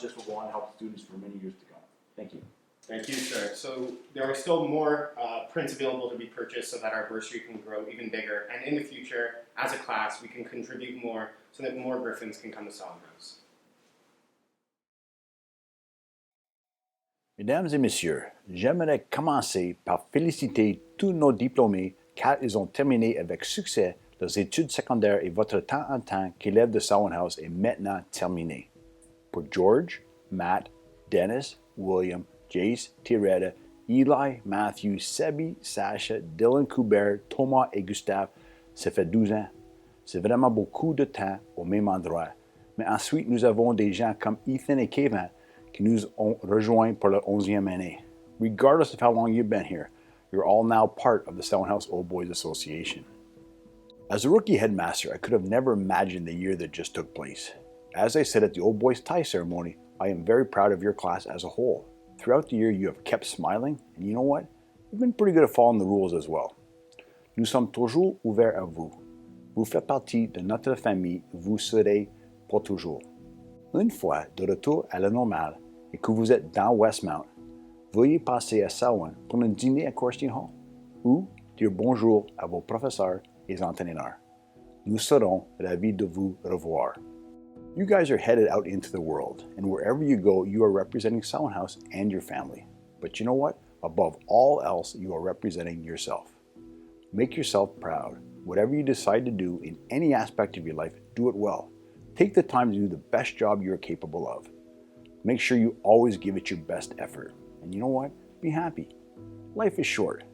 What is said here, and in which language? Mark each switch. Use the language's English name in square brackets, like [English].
[English] This will go on to help students for many years to come. Thank you. Thank you, sir. So there are still more prints available to be purchased so that our bursary can grow even bigger. And in the future, as a class, we can contribute more so that more Griffins can come to Selwyn House. [French] Mesdames et messieurs, j'aimerais commencer par féliciter tous nos diplômés car ils ont terminé avec succès leurs études secondaires et votre temps en tant qu'élève de Selwyn House est maintenant terminé. Pour George, Matt, Dennis, William, Jace, Tiretta, Eli, Matthew, Sebi, Sasha, Dylan Coubert, Thomas et Gustave, ça fait 12 ans. C'est vraiment beaucoup de temps au même endroit. Mais ensuite, nous avons des gens comme Ethan et Kevin qui nous ont rejoints pour leur 11e année. [English] Regardless of how long you've been here, you're all now part of the Selwyn House Old Boys Association. As a rookie headmaster, I could have never imagined the year that just took place. As I said at the Old Boys tie ceremony, I am very proud of your class as a whole. Throughout the year, you have kept smiling, and you know what? You've been pretty good at following the rules as well. [French] Nous sommes toujours ouverts à vous. Vous faites partie de notre famille, vous serez pour toujours. Une fois de retour à la normale et que vous êtes dans Westmount, veuillez passer à Selwyn pour un dîner à Corstein Hall ou dire bonjour à vos professeurs et entraîneurs. Nous serons ravis de vous revoir. [English] You guys are headed out into the world, and wherever you go, you are representing Selwyn House and your family. But you know what? Above all else, you are representing yourself. Make yourself proud. Whatever you decide to do in any aspect of your life, do it well. Take the time to do the best job you are capable of. Make sure you always give it your best effort. And you know what? Be happy. Life is short.